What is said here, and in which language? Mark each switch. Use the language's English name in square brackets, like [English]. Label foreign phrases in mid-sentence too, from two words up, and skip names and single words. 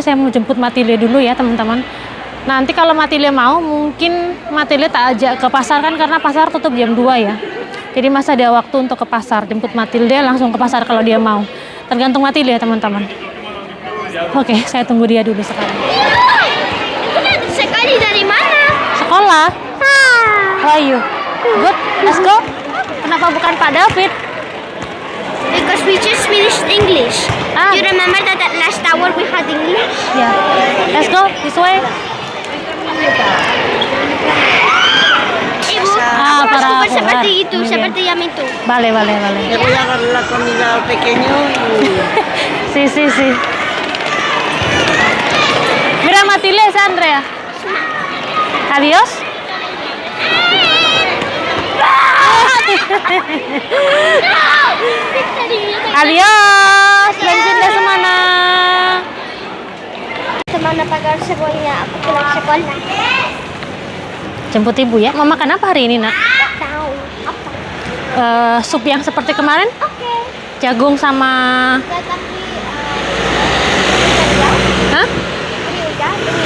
[Indonesian] Saya mau jemput Matilde dulu ya teman-teman. Nanti kalau Matilde mau, mungkin Matilde tak ajak ke pasar kan, karena pasar tutup jam 2 ya. Jadi masih ada waktu untuk ke pasar. Jemput Matilde langsung ke pasar kalau dia mau. Tergantung Matilde ya teman-teman. Oke, saya tunggu dia dulu sekarang. Sekali dari mana? Sekolah. Oh ayo. [English] Good, let's go. [Indonesian] Kenapa bukan Pak David? [English] Because we just finished English. Ah. You remember that at last hour we had English? Ya, let's go this way. [Indonesian] Ibu, Ah, aku para harus seperti jugar. itu, Muy seperti bien. yang itu. [Spanish] Vale, vale, vale. Le voy a dar la comida al pequeño y Sí, sí, sí. Mira, Matilde, es Andrea. Adiós. Adiós. [Indonesian] Bensin de semana. Semana pagar semuanya, aku pulang sekolah. Jemput ibu ya. Mau makan apa hari ini, Nak? Tahu apa? Sup yang seperti kemarin? Oke. Jagung sama... Tetapi Hah? ini udah, ini